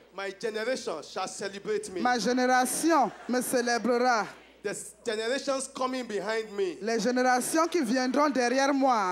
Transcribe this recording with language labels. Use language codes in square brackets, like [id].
[en] My generation shall celebrate me. [fr] Ma génération me célébrera. [en] The generations coming behind me, [fr] Les générations qui viendront derrière moi,